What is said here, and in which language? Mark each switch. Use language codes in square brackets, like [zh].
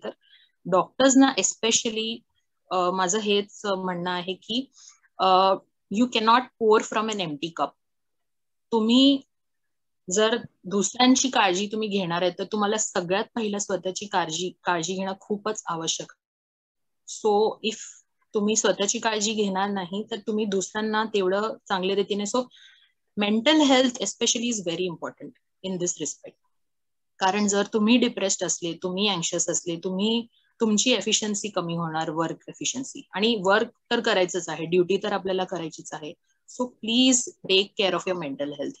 [mr] तर डॉक्टर्सना एस्पेशली माझं हेच म्हणणं आहे की [en] You cannot pour from an empty cup. [mr] तुम्ही जर दुसऱ्यांची काळजी तुम्ही घेणार आहे तर तुम्हाला सगळ्यात पहिलं स्वतःची काळजी घेणं खूपच आवश्यक. सो इफ तुम्ही स्वतःची काळजी घेणार नाही तर तुम्ही दुसऱ्यांना तेवढं चांगल्या रीतीने. [en] So mental health especially is very important in this respect. [mr] कारण जर तुम्ही डिप्रेस्ड असले, तुम्ही अँक्शियस असले, तुमची एफिशियन्सी कमी होणार, वर्क एफिशियन्सी. आणि वर्क तर करायचंच आहे, ड्युटी तर आपल्याला करायचीच आहे, [en] So please take care of your mental health.